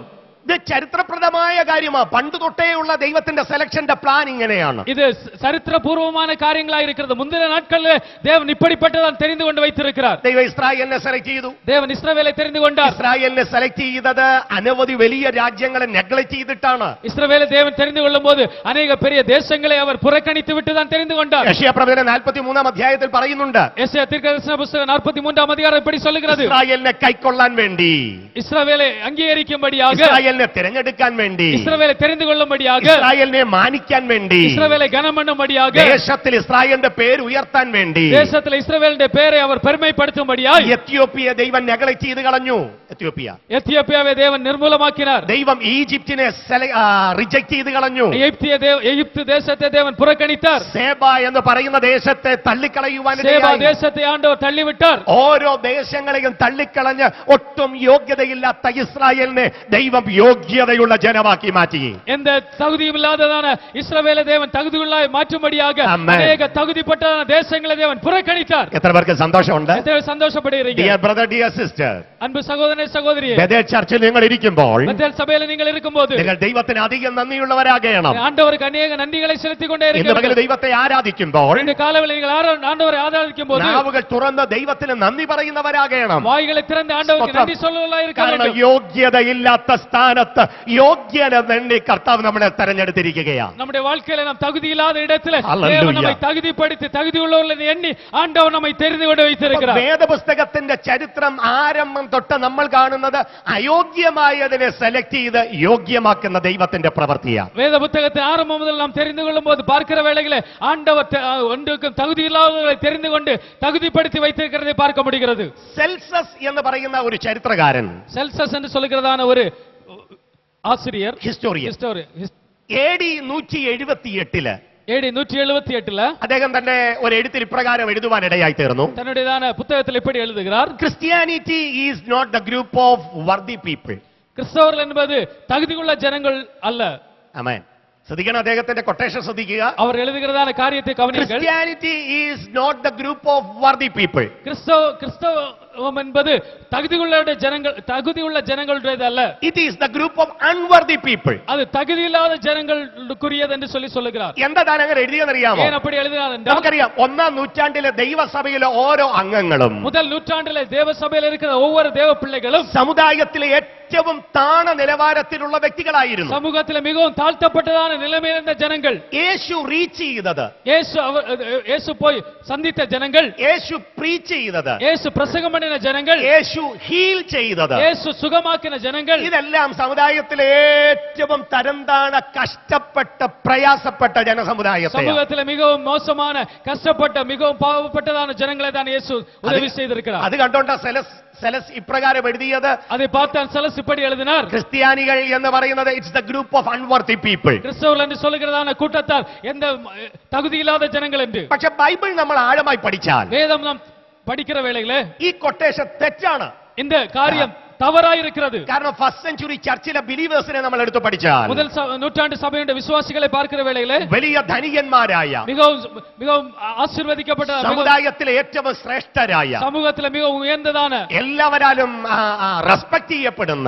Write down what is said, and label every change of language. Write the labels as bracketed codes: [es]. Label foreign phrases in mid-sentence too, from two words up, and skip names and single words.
[ml] ഇത് ചരിത്രപ്രദമായ കാര്യമാണ്. പണ്ട് തൊട്ടേയുള്ള ദൈവത്തിന്റെ സെലക്ഷന്റെ പ്ലാൻ ഇങ്ങനെയാണ്. [ta] இது சரித்திரபூர்வமான காரியங்களா இருக்கிறது. முந்தின நாட்களில் தேவன் இப்படிப்பட்டதான் தெரிந்து கொண்டு வைத்திருக்கிறார். [ml] ദൈവം ഇസ്രായേലിനെ സെലക്ട് ചെയ്തു. [ta] தேவன் இஸ்ரவேலை தெரிந்து கொண்டார். [ml] ഇസ്രായേലിനെ സെലക്ട് ചെയ്തത് അനവധി വലിയ രാജ്യങ്ങളെ നെഗ്ലക്ട് ചെയ്തിട്ടാണ്. [ta] இஸ்ரவேலை தேவன் தெரிந்து கொள்ளும்போது अनेक பெரிய தேசங்களை அவர் புறக்கணித்து விட்டு தான் தெரிந்து கொண்டார். [ml] യെശയ്യാപ്രവചനം 43-ാം അധ്യായത്തിൽ പറയുന്നുണ്ട്, [ta] യെശയ്യാ தீர்க்கதரிசன புத்தகம் 43-ஆம் அதிகாரம் இப்படி சொல்லுகிறது, [ml] ഇസ്രായേലിനെ കൈക്കൊള്ളാൻ വേണ്ടി, [ta] இஸ்ரவேலை அங்கீகரிக்கும்படியாக, [ml] ഇസ്രായേലിനെ തിരഞ്ഞെടുക്കാൻ വേണ്ടി, [ta] இஸ்ரவேலை தெரிந்து கொள்ளும்படியாக, [ml] ഇസ്രായേലിനെ മാനിക്കാൻ വേണ്ടി, [ta] இஸ்ரவேலை கனம் பண்ணும்படியாக, [ml] ദേശത്തിൽ ഇസ്രായേലിന്റെ പേര് ഉയർത്താൻ വേണ്ടി, [ta] தேசத்தில் இஸ்ரவேலுடைய பெயரை அவர் பெருமைப்படுத்தும்படியாக [ml] എത്യോപ്യയെ ദൈവം നെഗ്ലക്ട് ചെയ്ത് കളഞ്ഞു. [ta] எத்தியோப்பியாவை தேவன் நிர்மூலமாக்கினார். [ml] ദൈവം ഈജിപ്തിനെ റിജക്ട് ചെയ്ത് കളഞ്ഞു. [ta] எகிப்து தேசத்தை தேவன் புறக்கணித்தார். [ml] സേബ എന്ന് പറയുന്ന ദേശത്തെ തള്ളിക്കളയുവാൻ [ta] சேபா தேசத்தை ஆண்டவர் தள்ளிவிட்டார். [ml] ഓരോ ദേശങ്ങളെയും തള്ളിക്കളഞ്ഞ് ഒട്ടും യോഗ്യതയില്ലാത്ത ഇസ്രായേലിനെ ദൈവം യോഗ്യതയുള്ള ജനമാക്കി മാറ്റി. [ta] எந்த தகுதியும் இல்லாததான இஸ்ரவேலை தேவன் தகுதியுள்ளாய் மாற்றும்படியாக அநேக தகுதிப்பட்டதான தேசங்களை தேவன் புறக்கணித்தார். [ml] എത്ര പേർക്ക് സന്തോഷമുണ്ട്? [ta] எத்தனை சந்தோஷப்படுகிறீங்க? [en] Dear brother, dear sister, [ta] அன்பு சகோதரனே சகோதரியே, [ml] ബെഥേൽ ചർച്ചിൽ നിങ്ങൾ ഇരിക്കുമ്പോൾ [ta] பெத்தேல் சபையில நீங்கள் இருக்கும்போது [ml] നിങ്ങൾ ദൈവത്തിന് അധികം നന്ദിയുള്ളവരാകണം. [ta] ஆண்டவருக்கு அநேக நன்றிகளை செலுத்திக் கொண்டே [ml] ഇന്ന് പകൽ [ta] இருக்கிறீர்கள். [ml] ദൈവത്തെ ആരാധിക്കുമ്പോൾ [ta] இந்த காலவேளை நீங்கள் ஆண்டவரை ஆராதிக்கும்போது [ml] നാവുകൾ തുറന്ന് ദൈവത്തിന് നന്ദി പറയുന്നവരാകണം. [ta] வாய்களை திறந்து ஆண்டவருக்கு நன்றி சொல்லலாம் இருக்க [ml] കാരണം [ta] வேண்டும். [ml] യോഗ്യതയില്ലാത്ത സ്ഥാനത്ത് യോഗ്യത വേണ്ടി കർത്താവ് നമ്മളെ തെരഞ്ഞെടുത്തിരിക്കുകയാണ്. [ta] நம்முடைய வாழ்க்கையில நாம் தகுதி இல்லாத இடத்துல Hallelujah. தேவன் நம்மை தகுதிப்படுத்தி தகுதி உள்ளவர்களை எண்ணி ஆண்டவர் நம்மை தெரிந்து கொண்டு வைத்திருக்கிறார். [ml] വേദപുസ്തകത്തിന്റെ ചരിത്രം ആരംഭം തൊട്ട് നമ്മൾ കാണുന്നത് അയോഗ്യമായതിനെ സെലക്ട് ചെയ്ത് യോഗ്യമാക്കുന്ന ദൈവത്തിന്റെ പ്രവൃത്തിയാണ്. [ta] வேத புத்தகத்தின் ஆரம்பம் முதல் நாம் தெரிந்து கொள்ளும் போது பார்க்கிற வேளையிலே ஆண்டவர் ஒன்றுக்கும் தகுதி இல்லாதவர்களை தெரிந்து கொண்டு தகுதிப்படுத்தி வைத்திருக்கிறதை பார்க்க முடிகிறது. [ml] സെൽസസ് എന്ന് പറയുന്ന ഒരു ചരിത്രകാരൻ, [ta] செல்சஸ் என்று சொல்லுகிறதான ஒரு ஆசிரியர், [ml] ഹിസ്റ്റോറിയൻ, AD 178 [ta] AD 178 [ml] അദ്ദേഹം തന്നെ ഒരു എഴുത്തിൽ ഇപ്രകാരം എഴുതുവാൻ ഇടയായി തീർന്നു. [ta] தன்னுடையதான புத்தகத்தில் இப்படி எழுதுகிறார், [en] Christianity is not the group of worthy people. [ta] கிறிஸ்தவர்கள் என்பது தகுதியுள்ள ஜனங்கள் அல்ல. [ml] ആമേൻ. ശ്രദ്ധിക്കണം, അദ്ദേഹത്തിന്റെ കൊട്ടേഷൻ ശ്രദ്ധിക്കുക. [ta] அவர் எழுதுகிறதான காரியத்தை கவனியுங்கள். [en] Christianity is not the group of worthy people. [ta] கிறிஸ்தவம் என்பது தகுதியுள்ள ஜனங்களுடையது அல்ல. [en] It is the group of unworthy people. [ta] அது தகுதியில்லாத ஜனங்களுக்குரியது என்று சொல்லுகிறார். [ml] എന്താണ് അങ്ങനെ എഴുതിയെന്നറിയാമോ? [ta] ஏன் அப்படி எழுதினார் என்றால், [ml] നമുക്കറിയാം, 1-ാം നൂറ്റാണ്ടിലെ ദൈവസഭയിലെ ഓരോ അംഗങ്ങളും, [ta] முதல் நூற்றாண்டிலே தேவ சபையில் இருக்கிற ஒவ்வொரு தேவ பிள்ளைகளும் [ml] സമുദായത്തിലെ ഏറ്റവും താണ നിലവാരത്തിലുള്ള വ്യക്തികളായിരുന്നു. [ta] சமூகத்தில் மிகவும் தாழ்த்தப்பட்டதான நிலைமையில் இருந்த ஜனங்கள். [ml] യേശു റീച്ച് ചെയ്തത്, [ta] இயேசு போய் சந்தித்த ஜனங்கள், [ml] യേശു പ്രീച്ച് ചെയ്തത്, [ta] இயேசு பிரசங்கம் பண்ணின ஜனங்கள், [ml] യേശു ഹീൽ ചെയ്തത്, [ta] இயேசு சுகமாக்கின ஜனங்கள், [ml] ഇതെല്ലാം സമുദായത്തിലെ ഏറ്റവും തരംതാണ കഷ്ടപ്പെട്ട പ്രയാസപ്പെട്ട ജനസമുദായത്തെ, [ta] சமூகத்தில் மிகவும் மோசமான கஷ்டப்பட்ட மிகவும் பாவப்பட்டதான ஜனங்களை தான் இயேசு உதவி செய்திருக்கிறார். [ml] അത് കണ്ടോണ്ട സെലസ് ഇപ്രകാരം എഴുതിയത്. [ta] அதை பார்த்தான் செலஸ் இப்படி எழுதினார், [ml] ക്രിസ്ത്യാനികൾ എന്ന് പറയുന്നത് [en] it's the group of unworthy people. [ta] கிறிஸ்தவர்கள் என்று சொல்லுகிறதான கூட்டத்தார் எந்த தகுதி இல்லாத ஜனங்கள் என்று. [ml] പക്ഷെ ബൈബിൾ നമ്മൾ ആഴമായി പഠിച്ചാൽ [ta] வேதம் நாம் படிக்கிற வேளையிலே [ml] ഈ കൊട്ടേഷൻ തെറ്റാണ്. [ta] இந்த காரியம் தவறாயிருக்கிறது. [ml] കാരണം [en] first century [ml] ചർച്ചിലെ ബിലീവേഴ്സിനെ നമ്മൾ എടുത്തു പഠിച്ചാൽ, [ta] முதல் நூற்றாண்டு சபையுடைய விசுவாசிகளை பார்க்கிற வேளையிலே [ml] വലിയ ധനികന്മാരായ, [ta] மிகவும் ஆசீர்வதிக்கப்பட்ட, [ml] സമുദായത്തിലെ ഏറ്റവും ശ്രേഷ്ഠരായ, [ta] சமூகத்தில் மிகவும் உயர்ந்ததான, [ml] എല്ലാവരാലും റെസ്പെക്ട് ചെയ്യപ്പെടുന്ന,